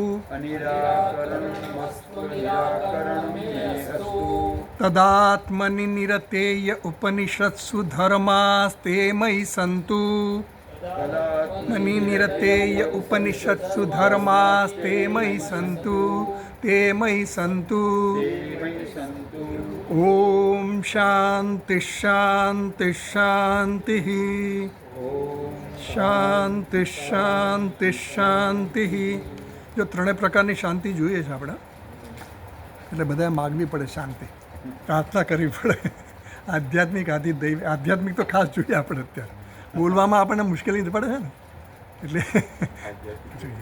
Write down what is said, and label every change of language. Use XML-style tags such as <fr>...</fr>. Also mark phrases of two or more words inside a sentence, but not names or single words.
<sa>तदात्मनि निरतेय उपनिषत्सु धर्मास्ते मयि सन्तु। मनि निरतेय उपनिषत्सु धर्मास्ते मयि सन्तु ते मयि सन्तु। ॐ शान्तिः शान्तिः शान्तिः</sa> <gu>શાંતિ શાંતિ શાંતિ। જો ત્રણેય પ્રકારની શાંતિ જોઈએ છે આપણે, એટલે બધાએ માગવી પડે શાંતિ, પ્રાર્થના કરવી પડે। આધ્યાત્મિક આદિ દૈવી, આધ્યાત્મિક તો ખાસ જોઈએ આપણે અત્યારે, બોલવામાં આપણને મુશ્કેલી પડે છે ને, એટલે જોઈએ।</gu>